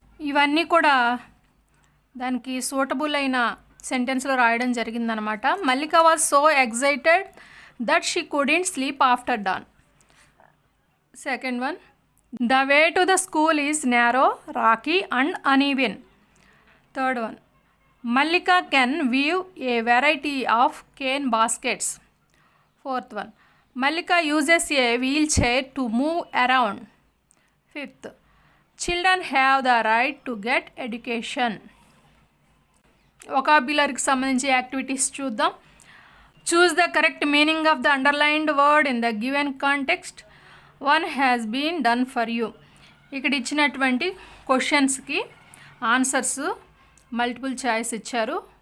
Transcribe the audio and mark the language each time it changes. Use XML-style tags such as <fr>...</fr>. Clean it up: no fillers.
<te>ఇవన్నీ కూడా దానికి సూటబుల్ అయిన సెంటెన్స్లో రాయడం జరిగిందనమాట.</te> <en>Mallika was so excited that she couldn't sleep after dawn. Second one, the way to the school is narrow, rocky and uneven. Third one, Mallika can weave a variety of cane baskets. Fourth one, Mallika uses a wheelchair to move around. Fifth, children have the right to get education.</en> <te>వొకాబ్యులరీకి సంబంధించి activities చూద్దాం.</te> <en>Choose the correct meaning of the underlined word in the given context. One has been done for you.</en> <te>ఇక్కడ ఇచ్చినటువంటి క్వశ్చన్స్కి answers multiple choice ఇచ్చారు.</te>